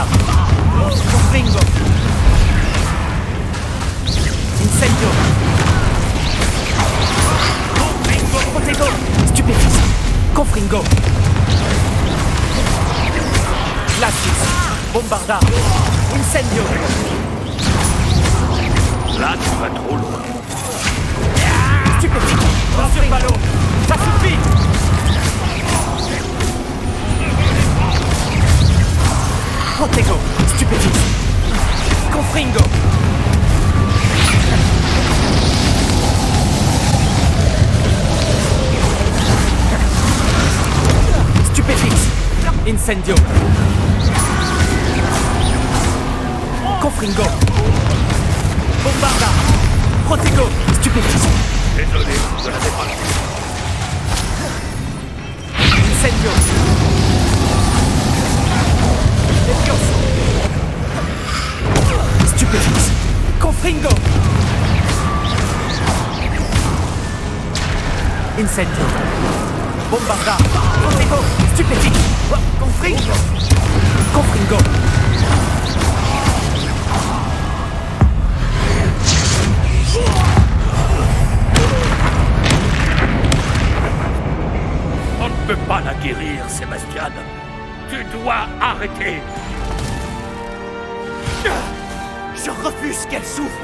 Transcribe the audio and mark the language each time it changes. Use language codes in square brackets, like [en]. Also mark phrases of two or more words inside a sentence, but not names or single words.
[fr] Confringo! Incendio! Protego! Stupéfixe! Confringo! Glacius! Bombarda! Incendio! Là, tu vas trop loin. Stupéfixe! Sur ballon! Ça suffit! Protego! Stupéfixe! Confringo! Stupéfixe! Incendio! Confringo! Bombarda! Protego! Stupéfixe! Désolé, je n'avais pas le choix. Incendio! Levioso! Stupéfixe! Confringo! Incendio! Bombarda! Protego! Stupéfixe! Confringo! Confringo! On ne peut pas la guérir, Sébastien. Tu dois arrêter. Je refuse qu'elle souffre!